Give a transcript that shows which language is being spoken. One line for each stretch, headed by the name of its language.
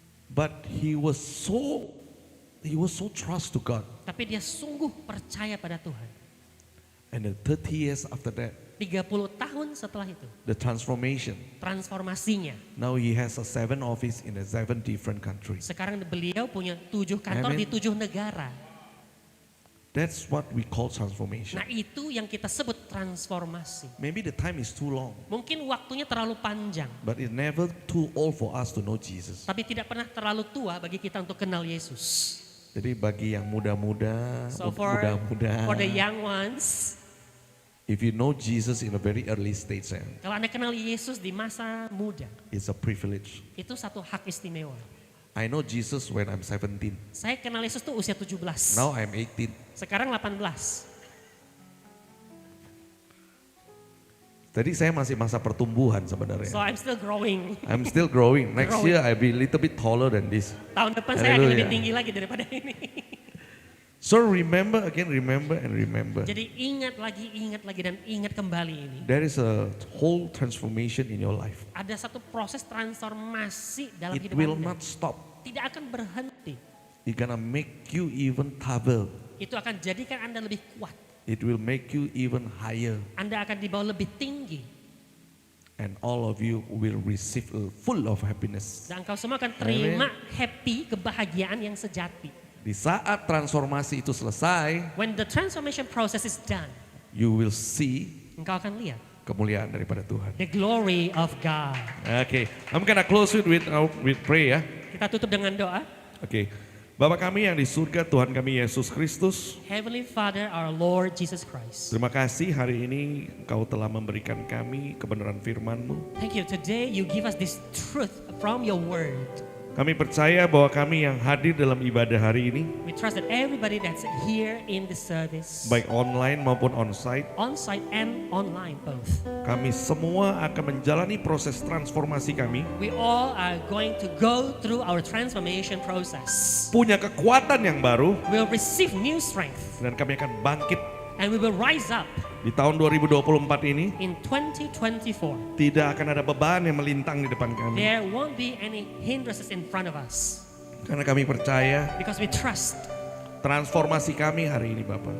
English: But he was so trust to God.
Indonesian: Tapi dia sungguh percaya pada Tuhan.
English: And then 30 years after that,
Indonesian: 30 tahun setelah itu,
English: the transformation.
Indonesian: transformasinya.
English: Now he has a 7 office in 7 different countries.
Indonesian: Sekarang beliau punya 7 kantor
English: Amen.
Indonesian: di 7 negara.
English: That's what we call transformation.
Indonesian: Nah itu yang kita sebut transformasi.
English: Maybe the time is too long,
Indonesian: Mungkin waktunya terlalu panjang.
English: but it's never too old for us to know Jesus.
Indonesian: Tapi tidak pernah terlalu tua bagi kita untuk kenal Yesus. Jadi bagi yang muda-muda,
English: So for the young ones, if you know Jesus in a very early stage,
Indonesian: kalau Anda kenal Yesus di masa muda,
English: it's a privilege.
Indonesian: itu satu hak istimewa.
English: I know Jesus when I'm 17.
Indonesian: Saya kenal Yesus tuh usia 17.
English: Now I'm 18.
Indonesian: Sekarang 18. Jadi saya masih masa pertumbuhan sebenarnya.
English: So I'm still growing. I'm still growing. Next Growing. year I'll be a little bit taller than this.
Indonesian: Tahun depan saya akan lebih
English: Hallelujah.
Indonesian: tinggi lagi daripada ini.
English: So remember again, remember and remember.
Indonesian: Jadi ingat lagi dan ingat kembali ini.
English: There is a whole transformation in your life.
Indonesian: Ada satu proses transformasi dalam
English: It
Indonesian: hidup
English: will
Indonesian: Anda.
English: not stop.
Indonesian: Tidak akan berhenti.
English: It's gonna make you even tougher.
Indonesian: Itu akan jadikan Anda lebih kuat.
English: It will make you even higher.
Indonesian: Anda akan dibawa lebih tinggi.
English: And all of you will receive full of happiness.
Indonesian: Dan engkau semua akan terima happy, kebahagiaan yang sejati. Di saat transformasi itu selesai,
English: When the transformation process is done, you will see
Indonesian: engkau akan lihat kemuliaan daripada Tuhan.
English: the glory of God. Okay, I'm gonna close it with prayer.
Indonesian: Kita tutup dengan doa. Okay, Bapa kami yang di surga, Tuhan kami Yesus Kristus,
English: Heavenly Father, our Lord Jesus Christ.
Indonesian: terima kasih hari ini Engkau telah memberikan kami kebenaran firman-Mu.
English: Thank you. Today you give us this truth from your word.
Indonesian: Kami percaya bahwa kami yang hadir dalam ibadah hari ini,
English: We trust that everybody that's here in the service,
Indonesian: baik online maupun onsite,
English: on-site and online both,
Indonesian: kami semua akan menjalani proses transformasi kami,
English: we all are going to go through our transformation process.
Indonesian: punya kekuatan yang baru,
English: We'll receive new strength
Indonesian: dan kami akan bangkit
English: and we will rise up
Indonesian: di tahun 2024 ini.
English: in 2024.
Indonesian: Tidak akan ada beban yang melintang di depan kami,
English: There won't be any hindrances in front of us
Indonesian: karena kami percaya
English: because we trust
Indonesian: transformasi kami hari ini Bapak